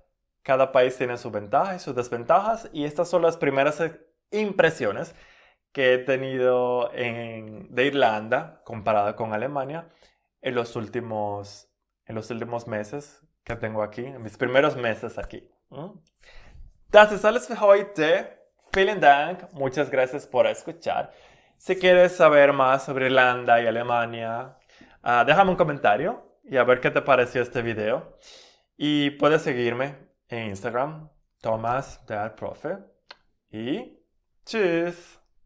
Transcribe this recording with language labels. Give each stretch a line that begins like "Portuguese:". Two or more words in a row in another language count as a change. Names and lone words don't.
Spanish: Cada país tiene sus ventajas y sus desventajas y estas son las primeras impresiones que he tenido de Irlanda comparada con Alemania en en los últimos meses que tengo aquí, en mis primeros meses aquí.
German: Das ist alles für heute. Vielen Dank.
Spanish: Muchas gracias por escuchar. Si quieres saber más sobre Irlanda y Alemania, déjame un comentario y a ver qué te pareció este video. Y puedes seguirme en Instagram, Thomas der Profe. Y tschüss.